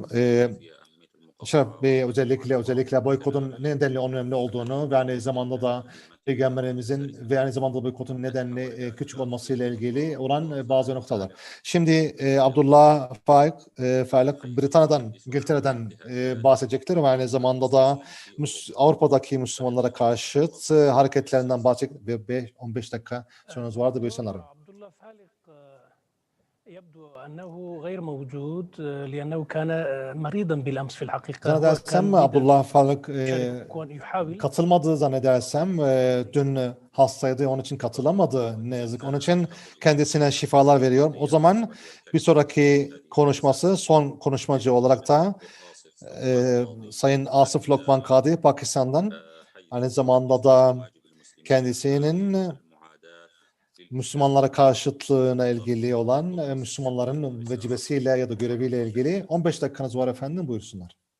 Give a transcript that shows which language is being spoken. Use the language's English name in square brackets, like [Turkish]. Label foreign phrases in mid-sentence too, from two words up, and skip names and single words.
[Turkish] Şeref Bey özellikle boykotun nedenli önemli olduğunu ve aynı zamanda da Peygamberimizin ve aynı zamanda boykotun nedenli küçük olmasıyla ilgili olan bazı noktalar. Şimdi Abdullah Faik Britanya'dan, İngiltere'den bahsedecektir ve aynı zamanda da Avrupa'daki Müslümanlara karşıt hareketlerinden bahsedecek ve 15 dakika sonunuz vardı böyle sanırım. [Arabic] يبدو أنه غير موجود لأنه كان مريضا بالأمس في الحقيقة. [Turkish] Zannedersem Abdullah Faik katılmadı zannedersem. Dün hastaydı, onun için katılamadı ne yazık. Onun için kendisine şifalar veriyorum. O zaman bir sonraki konuşması son konuşmacı olarak da Sayın Asif Lokman Kadi Pakistan'dan, aynı zamanda da kendisinin Müslümanlara karşıtlığına ilgili olan Müslümanların vecibesiyle ya da göreviyle ilgili 15 dakikanız var efendim, buyursunlar.